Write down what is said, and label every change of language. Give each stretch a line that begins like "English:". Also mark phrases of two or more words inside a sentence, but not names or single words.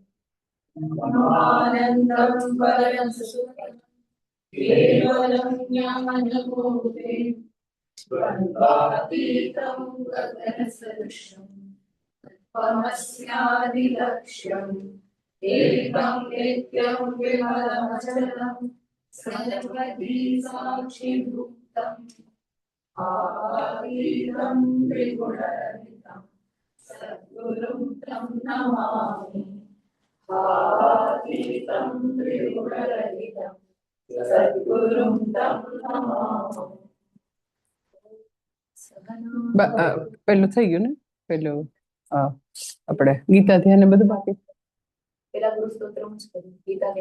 Sanskrit: आनन्दं परं सुखं केवलं ज्ञानबोधे द्वन्द्वातीतं गगनसदृशं त्वमस्यादिलक्ष्यम् एकं नित्यं विमलमचलं सर्वधी साक्षिभूतम् आतीतं त्रिगुणरहितं सद्गुरुं तं नमामि आतीतं त्रिगुणरहितं सद्गुरुं तं नमामि.
Gujarati: પેલું થઈ ગયું ને પેલું આપણે ગીતા ધ્યાન ને બધું બાકી પેલા ગુરુ સ્તોત્ર જ કર્યું ગીતા ધ્યાન